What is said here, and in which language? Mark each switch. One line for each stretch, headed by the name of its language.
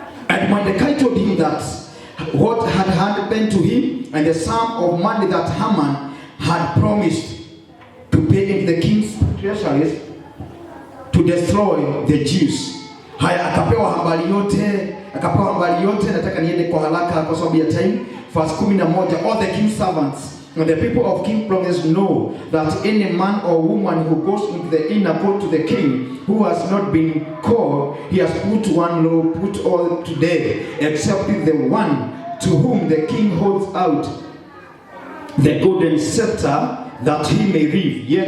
English: And Mordekai told him that what had happened to him and the sum of money that Haman had promised to pay into the king's treasuries to destroy the Jews.
Swahili: Haya, akapewa habari yote. Nataka niende kwa haraka kwa sababu ya time.
English: Verse 11, all the king's servants and the people of King promised know that any man or woman who goes into the inner court to the king who has not been called, he has put one law, put all to death, except the one to whom the king holds out the golden scepter, that he may live.